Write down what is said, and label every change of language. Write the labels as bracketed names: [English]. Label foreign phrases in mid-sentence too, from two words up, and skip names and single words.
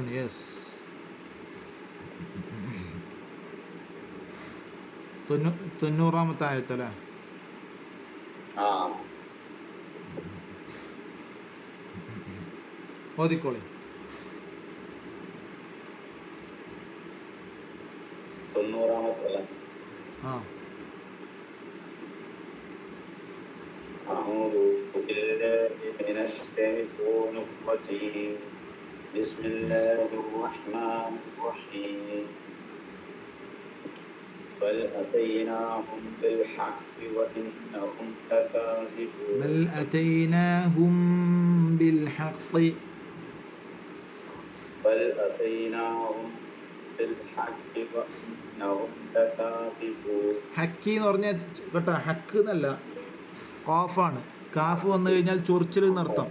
[Malayalam] യെസ്, 90-ാമത്തെ ആയത്തല്ലേ? ഓതിക്കോളി. 90-ാമത്തെ. [Arabic] أعوذ بالله من الشيطان الرجيم. بسم الله الرحمن الرحيم. بل أتيناهم بالحق وإنهم لكاذبون. بل أتيناهم بالحق. بل أتيناهم بالحق وإنهم لكاذبون. [Malayalam] ഹക്കി എന്ന് പറഞ്ഞാൽ കേട്ടോ, ഹക്ക് എന്നല്ല, ഖാഫാണ്. കാഫ് വന്നു കഴിഞ്ഞാൽ ചൊറിച്ചിൽ എന്നർത്ഥം.